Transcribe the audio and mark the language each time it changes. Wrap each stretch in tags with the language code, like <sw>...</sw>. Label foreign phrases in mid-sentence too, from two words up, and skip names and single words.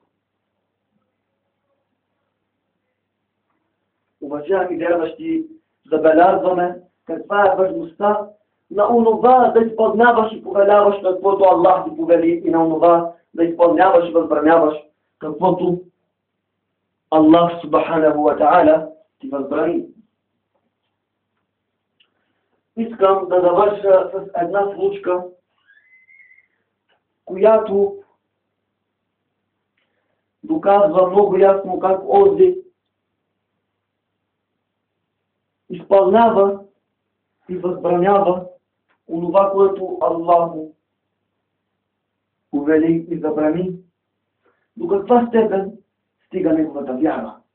<bg>Уважаеми вярващи, забелязваме каква е важността на онова да изпълняваш и повеляваш каквото Аллах ти повели, и на онова да изпълняваш и възбраняваш каквото Аллах</bg> <ar>سبحانه وتعالى</ar> <bg>ти възбрани. Искам да завърша с една случка, която доказва много ясно как онзи изпълнява и възбранява онова, което Аллах му повели и забрани, до каква степен стига неговата вяра.</bg>